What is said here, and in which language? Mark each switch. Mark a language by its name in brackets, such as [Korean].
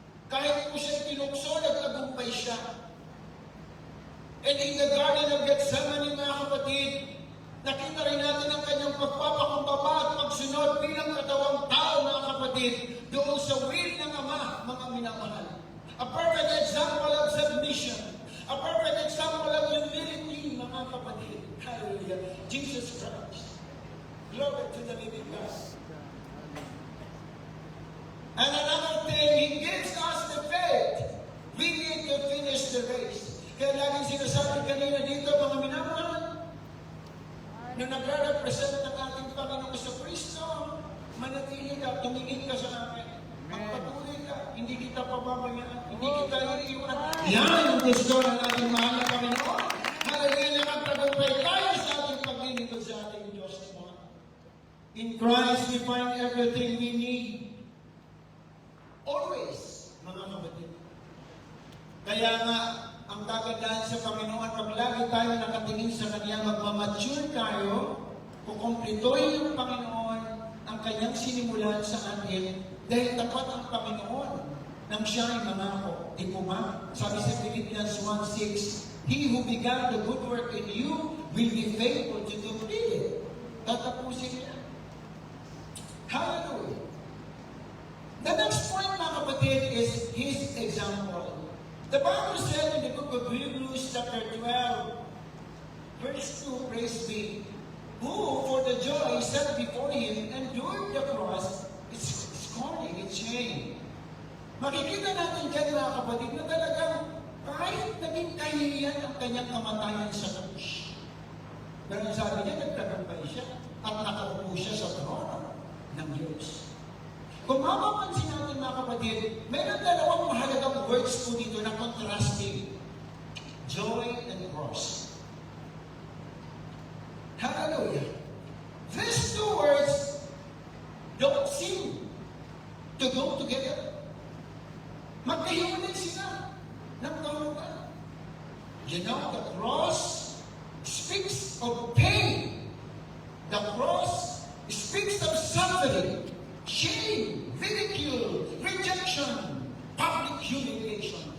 [Filipino] Kahit po siya tinukso, nagtagumpay siya. [English] And in the Garden of Gethsemane, [Filipino] mga kapatid, nakita rin natin ang kanyang pagpapakumbaba at pagsunod bilang katawang tao, mga kapatid, doon sa will ng Ama, mga minamahal. [English] A perfect example of submission. A perfect example of humility, [Filipino] mga kapatid. [English] Hallelujah. Jesus Christ. Glory to the living God. And another thing, He gives us the faith. We need to finish the race. [Filipino] Kaya laging sinasabi kanina dito, mga minamahal, na nagre-represent ng ating Panginoong Jesucristo, manatili ka, tumingin ka sa akin. Magpatuloy ka, hindi kita pababayaan, hindi kita iiwan. Yan ang gusto ng ating mahal na Panginoon. Hallelujah, na magtagumpay tayo sa ating paglilingkod sa ating Diyos. [English] In Christ, we find everything we need. [Filipino] Always, mga kapatid. Kaya nga, ang kagandahan sa Panginoon, pag lagi tayo nakatingin sa Kanya, magmamature tayo, kukumplituhin ng Panginoon ang Kanyang sinimulan sa atin, dahil tapat ang Panginoon nang siya ay mangako. Di po ba? Sabi sa [English] Philippians 1:6, He who began the good work in you will be faithful to complete it. [Filipino] Tatapusin niya. [English] Hallelujah. The next point, [Filipino] mga kapatid, [English] is His example. The Bible said in the book of Hebrews chapter 12, verse 2, praise be, who, for the joy set before him, endured the cross, scorning its shame. [Filipino] Makikita natin dyan, mga kapatid, na talagang kahit naging kahihiyan ang kanyang kamatayan sa krus. Pero ang sabi niya, nagtagumpay siya at nakaupo siya sa trono ng Diyos. Kung mapapansin natin, mga kapatid, mayroon dalawang mahalagang words po dito na contrasting. [English] Joy and cross. Hallelujah. These two words don't seem to go together. [Filipino] Magkahiwalay sila ng kaulukan. [English] You know, the cross speaks of pain. The cross speaks of suffering, shame, ridicule, rejection, public humiliation.